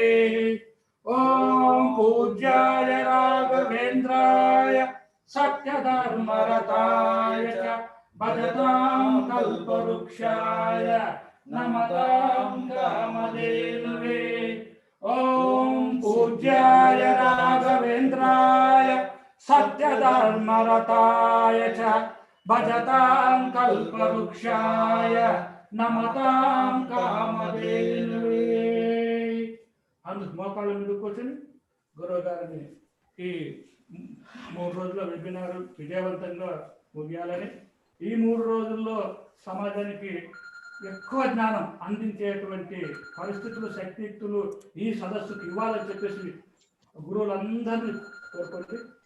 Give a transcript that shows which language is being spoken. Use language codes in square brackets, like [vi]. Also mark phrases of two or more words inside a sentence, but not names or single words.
[sa] ओम पूज्याय राघवेन्द्राय सत्यधर्मरताय च भजतां कल्पवृक्षाय नमतां कामधेनुवे। ओम पूज्याय राघवेन्द्राय सत्यधर्मरताय च भजतां कल्पवृक्षाय नमतां कामधेनुवे। [te] అందుకు మోకాళ్ళ మీద కూర్చొని గురువు గారిని ఈ 3 రోజుల వెబినార్ విజయవంతంగా ముగియాలని, ఈ 3 రోజుల్లో సమాజానికి ఎక్కువ జ్ఞానం అందించేటువంటి పరిస్థితులు శక్తియుక్తులు ఈ సదస్సుకు ఇవ్వాలని చెప్పేసి గురువులందరినీ కోరుకోండి.